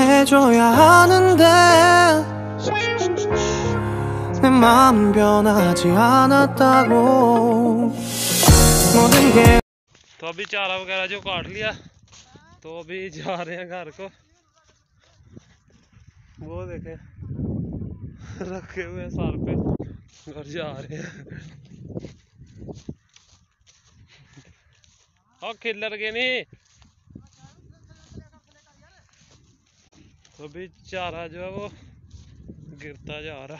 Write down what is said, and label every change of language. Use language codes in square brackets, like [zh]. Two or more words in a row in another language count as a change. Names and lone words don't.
[ko] 들어줘야 하는데 내 마음은 변하지 않았다고 모든 게 [hi] तो अभी चारा वगैरह जो काट लिया तो अभी जा रहे हैं घर को। वो देखे रखे हुए सर पे और जा रहे हैं। और खिलर के नहीं तो अभी चारा जो है वो गिरता जा रहा।